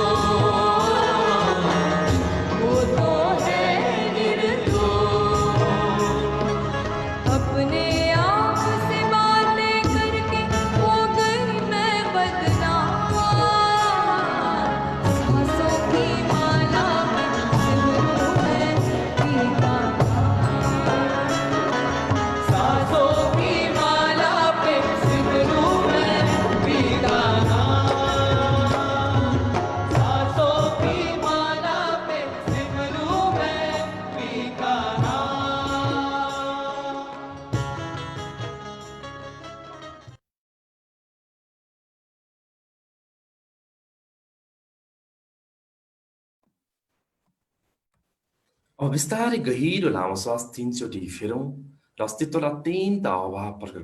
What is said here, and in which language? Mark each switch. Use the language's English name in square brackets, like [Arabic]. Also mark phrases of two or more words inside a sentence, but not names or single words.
[Hindi] वो तो है निर्दोष, अपने आप से बातें करके हो गई मैं बदनाम, सांसों की माला पे सिमरूं मैं पीका, सांसों की माला पे सिमरूं मैं पीका नाम, सांसों की माला पे सिमरूं मैं पीका नाम। [Nepali] अब बिस्तारै गहिरो लामो श्वास 3 चोटि फेरौँ र अस्तित्वलाई अत्यन्त अभाव प्रकट